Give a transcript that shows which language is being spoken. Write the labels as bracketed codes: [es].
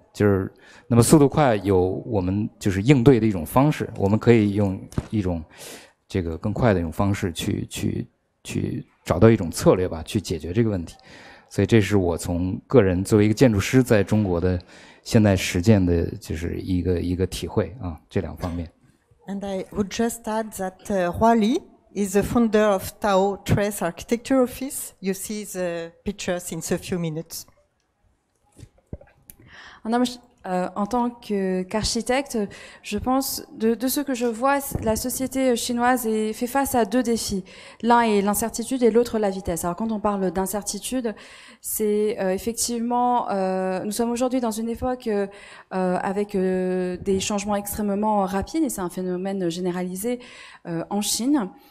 [zh] 就是那么速度快有我们就是应对的一种方式，我们可以用一种这个更快的一种方式去找到一种策略吧，去解决这个问题。所以这是我从个人作为一个建筑师在中国的现在实践的就是一个体会啊，这2方面。 [en] And I would just add that Hua Li is the founder of Tao Trace Architecture Office. You see the pictures in a few minutes. [fr] 那么en tant qu'architecte, je pense, de ce que je vois, la société chinoise fait face à 2 défis. L'un est l'incertitude et l'autre la vitesse. Alors quand on parle d'incertitude, c'est effectivement, nous sommes aujourd'hui dans une époque avec des changements extrêmement rapides, et c'est un phénomène généralisé en Chine.